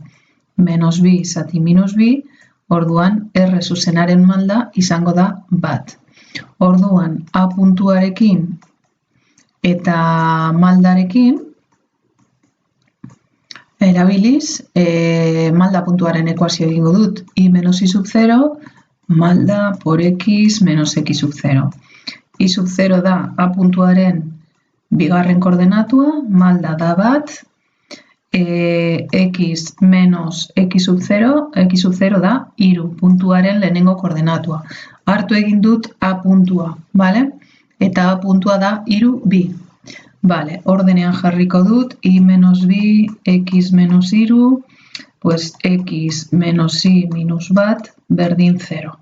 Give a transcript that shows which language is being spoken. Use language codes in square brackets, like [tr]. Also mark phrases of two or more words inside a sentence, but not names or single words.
[eu] -bi zati -bi, orduan R zuzenaren malda izango da bat. Orduan, A puntuarekin eta maldarekin erabiliz, malda puntuaren ekuazio egingo dut. [es] I menos I sub 0, malda por X menos X sub 0. [eu] I sub 0 da A puntuaren bigarren koordenatua, malda da bat, [es] X menos X sub 0 [eu] da hiru puntuaren lehenengo koordenatua. Hartu egin dut A puntua, bale? Eta A puntua da 3, Bale, ordenean jarriko dut, [es] I menos [eu] bi, [es] X menos 3, pues X menos I minus [eu] bat berdin 0.